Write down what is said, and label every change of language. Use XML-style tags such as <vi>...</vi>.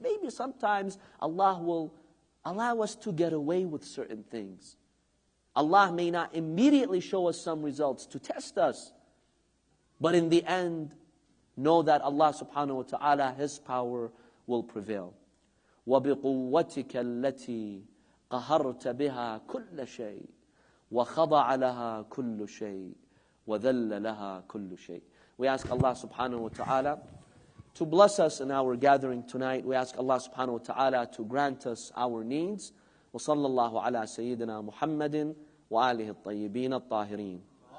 <en>Maybe sometimes Allah will allow us to get away with certain things. Allah may not immediately show us some results to test us. But in the end, know that Allah subhanahu wa ta'ala, His power will prevail.</en> <ar>وَبِقُوَّتِكَ الَّتِي قهرت بها كل شيء وخضع لها كل شيء وذل لها كل شيء.</ar> <en>We ask Allah subhanahu wa ta'ala to bless us in our gathering tonight. We ask Allah subhanahu wa ta'ala to grant us our needs.</en> <ar>وصلى الله على سيدنا محمد وآله الطيبين الطاهرين.</ar>